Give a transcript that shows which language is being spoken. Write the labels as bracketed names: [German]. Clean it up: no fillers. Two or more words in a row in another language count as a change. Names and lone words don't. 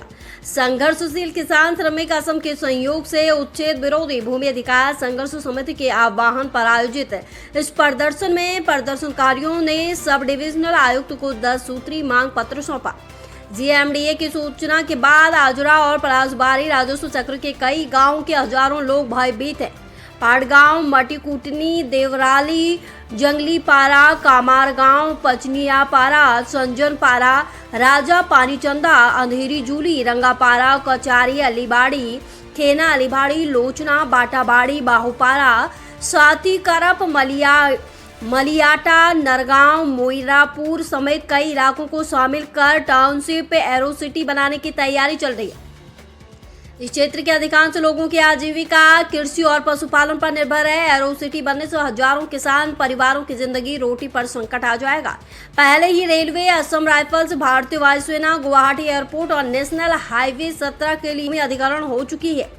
[Hindi] संघर्षशील किसान श्रमिक असम के सहयोग से उच्छेद विरोधी भूमि अधिकार संघर्ष समिति के आह्वान पर आयोजित इस प्रदर्शन में प्रदर्शनकारियों ने सब डिविजनल आयुक्त को 10 सूत्री मांग पत्र सौंपा। जीएमडीए की सूचना के बाद आजुरा और पलासबारी राजस्व चक्र के कई गांवों के हजारों लोग भयभीत हैं। पाटगांव, मटीकुटनी, देवराली, जंगली पारा, कामार गांव, पचनिया पारा, संजन पारा, राजा पानीचंदा, अंधेरी जूली, रंगापारा, कचारी, अलीबाड़ी, खेना अलीबाड़ी, लोचना, बाटाबाड़ी, बाहुपारा, साती करप, मलियाटा, नरगांव, मोइरापुर समेत कई इलाकों को शामिल कर टाउनशिप एरोसिटी बनाने की तैयारी चल रही है। इस क्षेत्र के अधिकांश लोगों की आजीविका कृषि और पशुपालन पर निर्भर है। एरोसिटी बनने से हजारों किसान परिवारों की जिंदगी रोटी पर संकट आ जाएगा। पहले ही रेलवे, असम राइफल्स, भारतीय वायुसेना, गुवाहाटी एयरपोर्ट और नेशनल हाईवे 17 के लिए अधिग्रहण हो चुकी है।